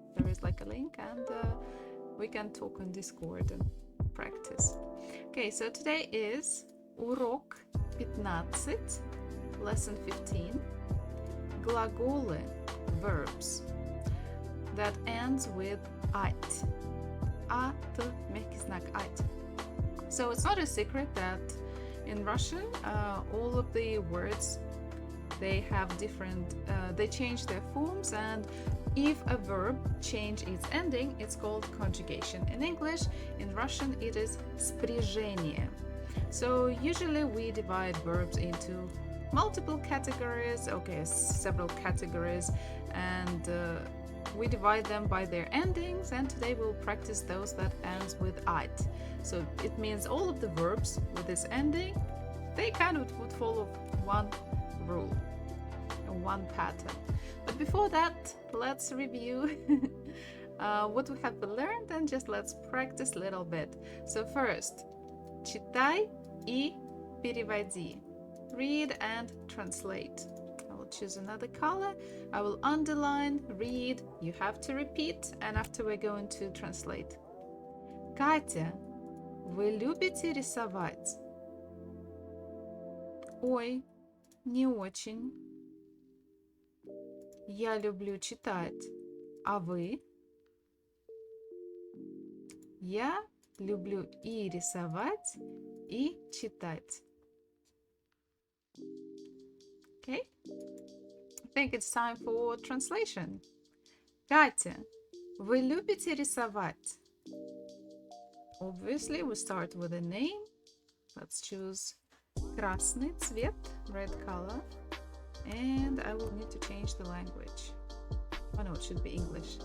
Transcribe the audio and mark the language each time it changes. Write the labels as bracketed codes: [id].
[en] There is like a link, and we can talk on Discord and practice. Okay, so today is урок 15, lesson 15. Глаголы, verbs that ends with ать. [ru] At, мягкий знак ать. [en] So it's not a secret that in Russian all of the words, they have different, they change their forms, and if a verb change its ending, it's called conjugation. In English, in Russian, it is спряжение. So usually we divide verbs into multiple categories, okay, several categories, and we divide them by their endings, and today we'll practice those that ends with ать. So it means all of the verbs with this ending, they kind of would follow one rule, one pattern. But before that, let's review what we have learned, and just let's practice a little bit. So first, [ru] читай и переводи. [en] Read and translate. I will choose another color. I will underline, read, you have to repeat, and after we're going to translate. [ru] Катя, вы любите рисовать? Ой, не очень. Я люблю читать. А вы? Я люблю и рисовать, и читать. [en] Okay, I think it's time for translation. [ru] Катя, вы любите рисовать? [en] Obviously, we start with a name. Let's choose [ru] красный цвет, [en] red color. And I will need to change the language. Oh no, it should be English.